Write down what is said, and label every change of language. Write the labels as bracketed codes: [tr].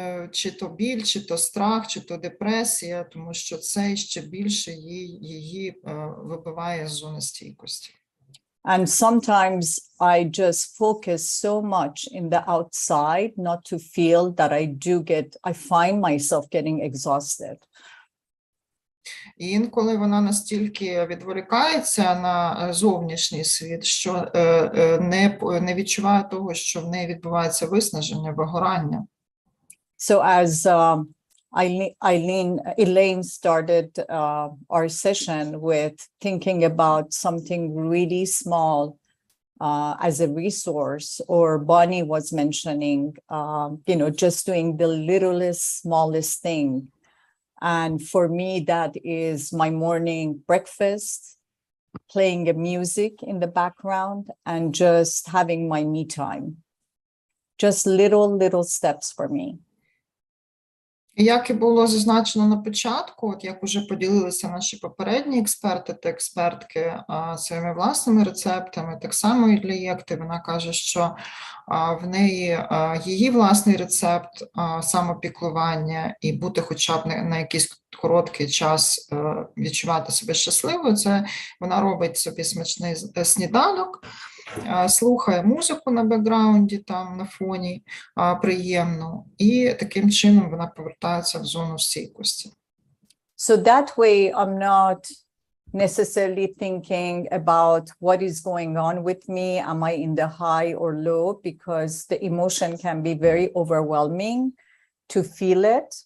[uk] Чи то біль, чи то страх, чи то депресія, тому що це ще більше її вибиває з зони стійкості. [en] And sometimes I just focus so much in the outside not to feel that I find myself getting exhausted. [uk] І інколи вона настільки відволікається на зовнішній світ, що не відчуває того, що в неї відбувається виснаження, вигорання. [en] So as Elaine started our session with thinking about something really small as a resource, or Bonnie was mentioning, just doing the littlest, smallest thing. And for me, that is my morning breakfast, playing a music in the background, and just having my me time. Just little steps for me. [uk] Як і було зазначено на початку, от як уже поділилися наші попередні експерти та експертки своїми власними рецептами, так само і для Єкти, вона каже, що в неї її власний рецепт самопіклування і бути хоча б на якийсь короткий час відчувати себе щасливою, це вона робить собі смачний сніданок, слухає музику на бекграунді, там на фоні приємну, і таким чином вона повертається в зону стійкості. [en] So that way I'm not necessarily thinking about what is going on with me. Am I in the high or low? Because the emotion can be very overwhelming to feel it.